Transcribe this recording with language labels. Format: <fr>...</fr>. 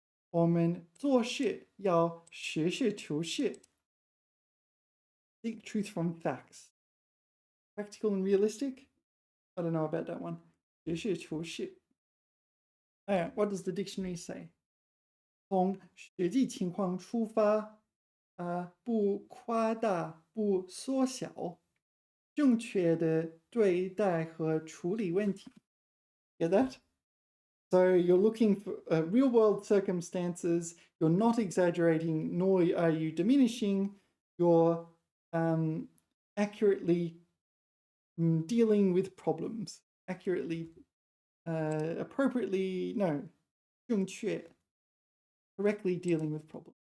<zh>我们做事要实事求是.</zh> <en>Seek truth from facts. Practical and realistic? I don't know about that one.</en> <zh>实事求是.</zh> <en>Alright, what does the dictionary say?</en> <zh>从实际情况出发，不夸大，不缩小，正确的对待和处理问题.</zh> <en>Get that? So you're looking for real world circumstances. You're not exaggerating, nor are you diminishing. You're accurately dealing with problems. Accurately, appropriately, no, 正确, correctly dealing with problems.</en>